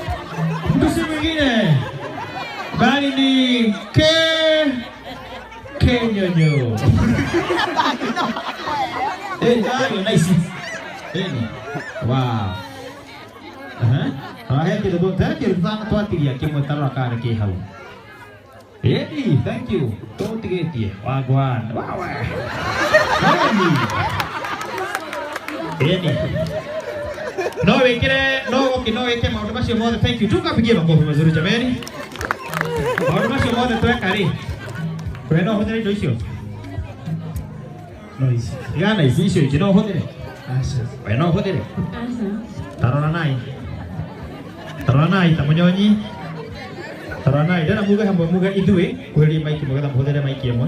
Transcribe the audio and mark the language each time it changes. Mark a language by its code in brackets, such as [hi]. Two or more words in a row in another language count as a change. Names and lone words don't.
[sw] Tuseme mwingine bali ni Kenyonyo. [en] Nice. Wow. Thank you. Wagwan. Wow. [ki] No wekire maundu macio mothe. [en] Thank you. [sw] Tukapigie makofi mazuri jameni. [ki] Maundu macio mothe twekari. Kwena hũthĩra indo icio. No ici. Igana icio ingĩ no hũthĩre. We no hũthĩre. Tarora nai ta mũnyonyi. Tarora nai ndĩra muge hamwe muge ithuĩ kwĩrĩ maiki mũgetha mũhũthĩre maiki ĩmwe.